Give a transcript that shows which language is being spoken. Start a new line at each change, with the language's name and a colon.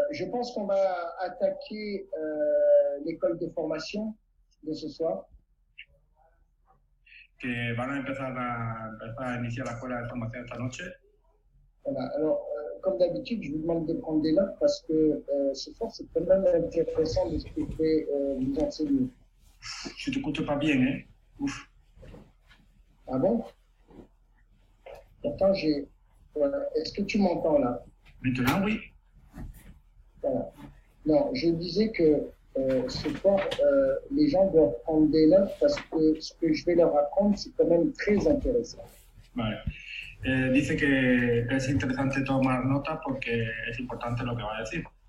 French: pense qu'on va attaquer l'école de formation de ce soir.
Spanish: Que van a empezar a iniciar la escuela de formación esta noche.
French: Voilà. Alors, comme d'habitude, je vous demande de prendre des notes parce que ce soir, c'est quand même intéressant de ce que je vais vous enseigner. Je t'écoute pas bien, hein? Ouf. Ah bon? Pourtant, voilà. Est-ce que tu m'entends là? Maintenant, oui. Voilà. Non, je disais que ce soir, les gens doivent prendre des notes parce que ce que je vais leur apprendre, c'est quand même très intéressant.
Spanish: Vale. Dice que es interesante tomar nota porque es importante lo que va a decir.